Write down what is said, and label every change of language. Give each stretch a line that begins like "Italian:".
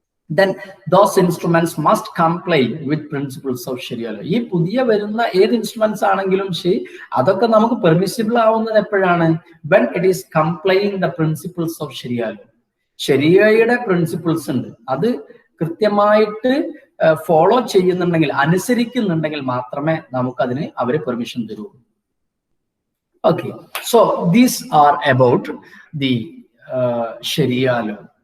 English: Then those instruments must comply with principles of Sharia law.
Malayalam: ഈ പുതിയ വരുന്ന ഏത് ഇൻസ്ട്രുമെന്റ്സ് ആണെങ്കിലും ശരി, അതൊക്കെ നമുക്ക് പെർമിസിബിൾ ആവുന്നത് എപ്പോഴാണ്?
English: when it is complying the principles of Sharia law.
Malayalam: ശരിയയുടെ principles ഉണ്ട്, അത് കൃത്യമായിട്ട് ഫോളോ ചെയ്യുന്നുണ്ടെങ്കിൽ, അനുസരിക്കുന്നുണ്ടെങ്കിൽ മാത്രമേ നമുക്കതിന് അവര് പെർമിഷൻ തരൂ.
English: Okay, so these are about the Sharia law.